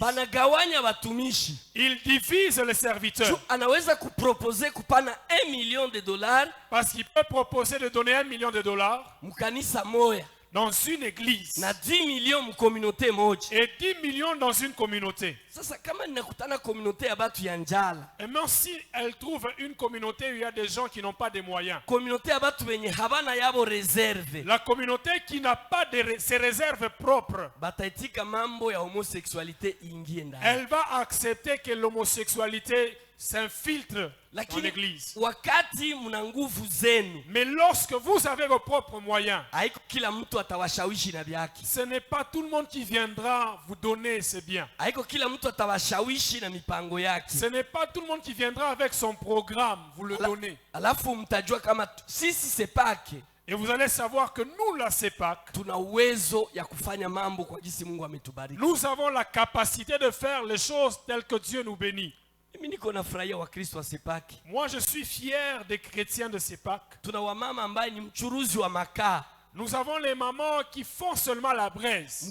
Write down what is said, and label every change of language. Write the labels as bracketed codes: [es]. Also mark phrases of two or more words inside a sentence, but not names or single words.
[fr] Ils divisent les serviteurs. Parce qu'il peut proposer de donner $1 million dans une église [sw] na 10 millions mu communauté moja [fr] et 10 millions dans une communauté. [sw] Sasa kama ninakutana communauté ya batu ya njala, [fr] et même si elle trouve une communauté où il y a des gens qui n'ont pas de moyens, [sw] communauté ya batu wenye habana yabo réserve, [fr] la communauté qui n'a pas de ses réserves propres, [sw] bataitika mambo ya homosexualité ingie ndani, [fr] elle va accepter que l'homosexualité s'infiltre dans l'église. [sw] Wakati muna nguvu zenu, [fr] mais lorsque vous avez vos propres moyens, [sw] haiko kila mtu atawashawishi na vyake. [fr] Ce n'est pas tout le monde qui viendra vous donner ses biens. [sw] Haiko kila mtu atawashawishi na mipango yake. [fr] Ce n'est pas tout le monde qui viendra avec son programme vous le donner. [sw] Alafu mtajua kama sisi CEPAC, [fr] et vous allez savoir que nous, la CEPAC, nous avons la capacité de faire les choses telles que Dieu nous bénit. Moi, je suis fier des chrétiens de CEPAC. Nous avons les mamans qui font seulement la braise.